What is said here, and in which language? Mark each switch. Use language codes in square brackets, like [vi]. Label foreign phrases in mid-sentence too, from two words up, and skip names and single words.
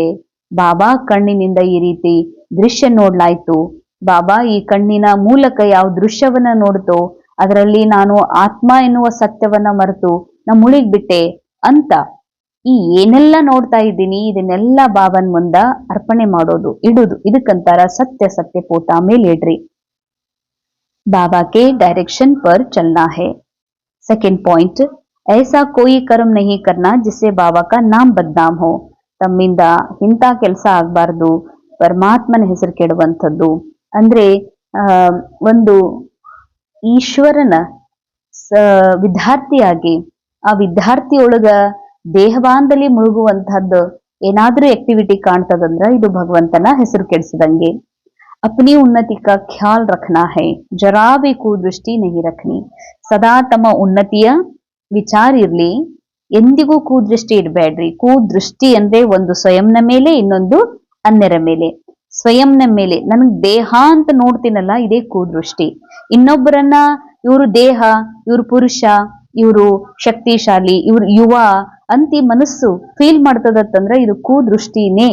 [kn] ಬಾಬಾ ಕಣ್ಣಿನಿಂದ ಈ ರೀತಿ ದೃಶ್ಯ ನೋಡ್ಲಾಯ್ತು, ಬಾಬಾ ಈ ಕಣ್ಣಿನ ಮೂಲಕ ಯಾವ ದೃಶ್ಯವನ್ನ ನೋಡ್ತೋ ಅದರಲ್ಲಿ ನಾನು ಆತ್ಮ ಎನ್ನುವ ಸತ್ಯವನ್ನ ಮರೆತು ನಾ ಮುಳುಗ್ಬಿಟ್ಟೆ ಅಂತ ಈ ಏನೆಲ್ಲ ನೋಡ್ತಾ ಇದ್ದೀನಿ ಇದನ್ನೆಲ್ಲ ಬಾಬನ್ ಮುಂದ ಅರ್ಪಣೆ ಮಾಡೋದು, ಇಡುದು. ಇದಕ್ಕಂತಾರ ಸತ್ಯ ಸತ್ಯ ಪೋತಾ ಮೇಲ್ ಇಡ್ರಿ. [hi] बाबा के डायरेक्शन पर चलना है. सेकंड पॉइंट, ऐसा कोई कर्म नहीं करना जिससे बाबा का नाम बदनाम हो. [kn] ತಮ್ಮಿಂದ ಇಂಥ ಕೆಲಸ ಆಗಬಾರ್ದು, ಪರಮಾತ್ಮನ ಹೆಸರು ಕೆಡುವಂಥದ್ದು. ಅಂದ್ರೆ ಒಂದು ಈಶ್ವರನ ವಿದ್ಯಾರ್ಥಿಯಾಗಿ ಆ ವಿದ್ಯಾರ್ಥಿಯೊಳಗ ದೇಹವಾಂದಲ್ಲಿ ಮುಳುಗುವಂತಹದ್ದು ಏನಾದ್ರೂ ಆಕ್ಟಿವಿಟಿ ಕಾಣ್ತದಂದ್ರ ಇದು ಭಗವಂತನ ಹೆಸರು ಕೆಡಿಸಿದಂಗೆ. [hi] अपनी उन्नति का ख्याल रखना है, जरा भी कुदृष्टि नहीं रखनी. [kn] ಸದಾ ತಮ್ಮ ಉನ್ನತಿಯ ವಿಚಾರ ಇರ್ಲಿ, ಎಂದಿಗೂ ಕುದೃಷ್ಟಿ ಇಡಬೇಡ್ರಿ. ಕುದೃಷ್ಟಿ ಅಂದ್ರೆ ಒಂದು ಸ್ವಯಂನ ಮೇಲೆ, ಇನ್ನೊಂದು ಅನ್ಯರ ಮೇಲೆ. ಸ್ವಯಂನ ಮೇಲೆ ನನಗ್ ದೇಹ ಅಂತ ನೋಡ್ತೀನಲ್ಲ ಇದೇ ಕುದೃಷ್ಟಿ. ಇನ್ನೊಬ್ಬರನ್ನ ಇವರು ದೇಹ, ಇವರು ಪುರುಷ, ಇವರು ಶಕ್ತಿಶಾಲಿ, ಇವ್ರು ಯುವ ಅಂತಿ ಮನಸ್ಸು ಫೀಲ್ ಮಾಡ್ತದತ್ತಂದ್ರ ಇದು ಕುದೃಷ್ಟಿನೇ.